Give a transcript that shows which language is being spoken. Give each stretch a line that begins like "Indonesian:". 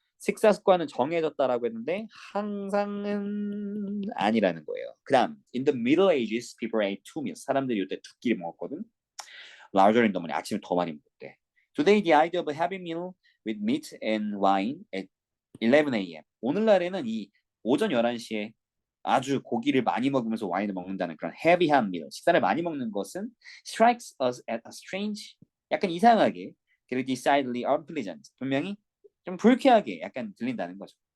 Korean: 식사 습관은 정해졌다라고 했는데 항상은 아니라는 거예요.
English: 그다음, in the Middle Ages, people ate two meals.
Korean: 사람들이 이때 두 끼를 먹었거든.
English: Larger in the morning.
Korean: 아침에 더 많이 먹대.
English: Today, the idea of a heavy meal with meat and wine at 11 a.m.
Korean: 오늘날에는 이 오전 11시에 아주 고기를 많이 먹으면서 와인을 먹는다는 그런 헤비한 meal, 식사를 많이 먹는 것은
English: strikes us as a strange,
Korean: 약간 이상하게, 그리고
English: decidedly unpleasant,
Korean: 분명히 좀 불쾌하게 약간 들린다는 거죠.